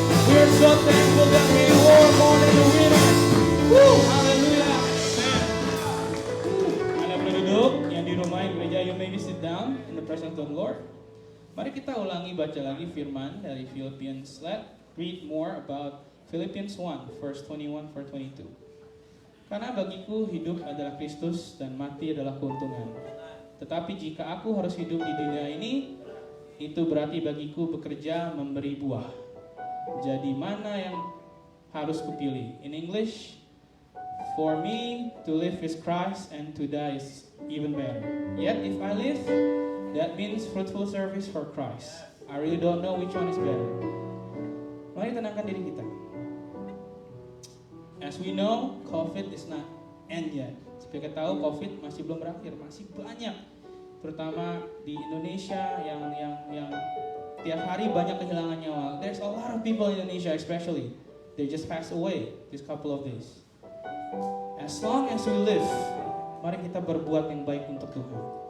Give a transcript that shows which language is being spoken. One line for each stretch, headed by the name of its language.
English: We're so thankful that we were more than a winner. Woo, hallelujah.
Indonesian: Anda boleh duduk, yang di rumah, yang gereja,
English: you may sit down in the presence of the Lord.
Indonesian: Mari kita ulangi baca lagi firman dari Philippians.
English: Let's read more about Philippians 1, verse 21 for 22.
Indonesian: Karena bagiku hidup adalah Kristus dan mati adalah keuntungan. Tetapi jika aku harus hidup di dunia ini, itu berarti bagiku bekerja memberi buah. Jadi mana yang harus kupilih?
English: In English, for me to live is Christ and to die is even better. Yet if I live, that means fruitful service for Christ. I really don't know which one is better.
Indonesian: Mari tenangkan diri kita.
English: As we know, COVID is not end yet.
Indonesian: Kita tahu COVID masih belum berakhir, masih banyak, terutama di Indonesia yang tiap hari banyak kehilangan nyawa.
English: There's a lot of people in Indonesia especially, they just passed away this couple of days. As long as we live,
Indonesian: mari kita berbuat yang baik untuk Tuhan.